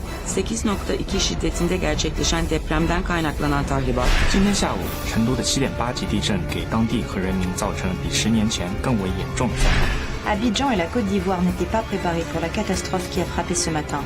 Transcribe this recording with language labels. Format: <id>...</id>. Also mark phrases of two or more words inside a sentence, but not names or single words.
<tr>8.2 şiddetinde gerçekleşen depremden kaynaklanan tahribat.</tr> <zh>今天下午，成都的7.8级地震给当地和人民造成了比10年前更为严重的灾难。</zh> <fr>Abidjan et la Côte d'Ivoire n'étaient pas préparés pour la catastrophe qui a frappé ce matin.</fr>